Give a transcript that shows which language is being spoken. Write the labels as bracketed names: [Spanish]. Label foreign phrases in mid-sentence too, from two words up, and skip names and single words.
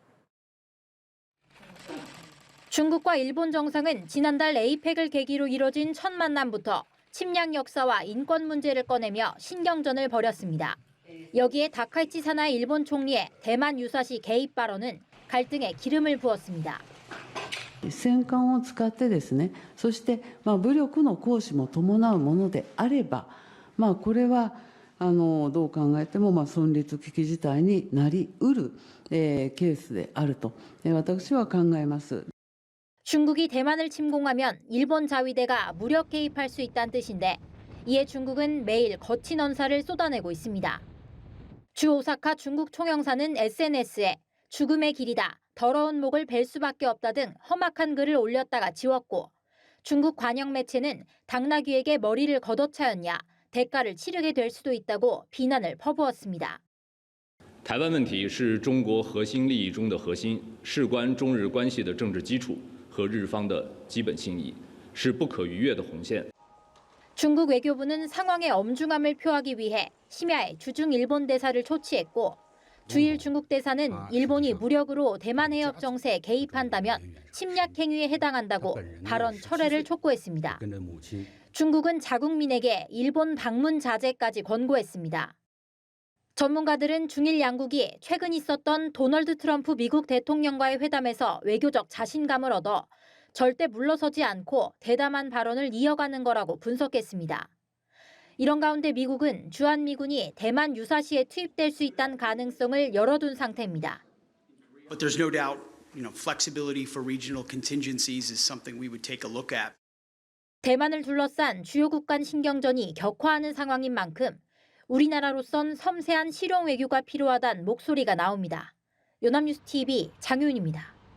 [Korean] 중국과 일본 정상은 지난달 에이펙을 계기로 이뤄진 첫 만남부터 침략 역사와 인권 문제를 꺼내며 신경전을 벌였습니다. 여기에 다카이치 사나이 일본 총리의 대만 유사시 개입 발언은 갈등에 기름을 부었습니다. [Japanese] 戦艦を使ってですね、そして武力の行使も伴うものであれば、これはどう考えても存立危機事態になりうるケースであると私は考えます。 [Korean] 중국이 대만을 침공하면 일본 자위대가 무력 개입할 수 있다는 뜻인데 이에 중국은 매일 거친 언사를 쏟아내고 있습니다. 주 오사카 중국 총영사는 SNS에 죽음의 길이다, 더러운 목을 벨 수밖에 없다 등 험악한 글을 올렸다가 지웠고 중국 관영 매체는 당나귀에게 머리를 걷어차였냐, 대가를 치르게 될 수도 있다고 비난을 퍼부었습니다. [Chinese] 台湾问题是中国核心利益中的核心，事关中日关系的政治基础和日方的基本信义，是不可逾越的红线。 [Korean] 중국 외교부는 상황의 엄중함을 표하기 위해 심야에 주중 일본 대사를 초치했고 주일 중국 대사는 일본이 무력으로 대만 해협 정세에 개입한다면 침략 행위에 해당한다고 발언 철회를 촉구했습니다. 중국은 자국민에게 일본 방문 자제까지 권고했습니다. 전문가들은 중일 양국이 최근 있었던 도널드 트럼프 미국 대통령과의 회담에서 외교적 자신감을 얻어 절대 물러서지 않고 대담한 발언을 이어가는 거라고 분석했습니다. 이런 가운데 미국은 주한미군이 대만 유사시에 투입될 수 있다는 가능성을 열어둔 상태입니다. [English] But there's no doubt, flexibility for regional contingencies is something we would take a look at. [Korean] 대만을 둘러싼 주요국 간 신경전이 격화하는 상황인 만큼 우리나라로선 섬세한 실용 외교가 필요하다는 목소리가 나옵니다. 연합뉴스 TV 장효윤입니다.